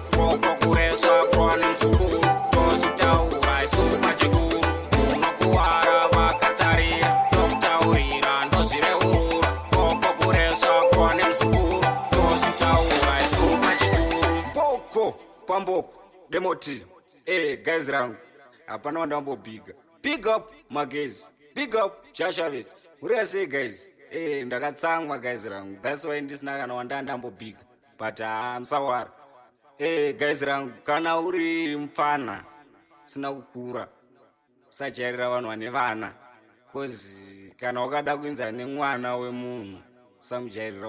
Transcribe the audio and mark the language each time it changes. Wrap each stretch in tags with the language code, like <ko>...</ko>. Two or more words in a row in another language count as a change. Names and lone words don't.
<sn>Boko kureswa kuva nemuzukuru, tozvitaura isu pachikuru. Unokuvara vakatarira, ndokutaurira, ndozvireurura. Boko kureswa kuva nemuzukuru, tozvitaura isu pachikuru. Boko pamboko, demoti. Eh, guys rangu, hapana wandambobhiga.</sn> <en>Big up, my guys. Big up, Joshua Vett.</en> <sn>Muri sei,</sn> <en>guys?</en> <sn>Eh, ndakatsamwa, guys rangu.</sn> <en>That's why</en> <sn>ndisina kana wandandambobhiga. But, ah, musawara. Eh, guys rangu, kana uri mupfana, sina kukura, usajairira vanhu vane vana. 'Cause kana wakada kuinza nemwana wemunhu, usamujairira.</sn>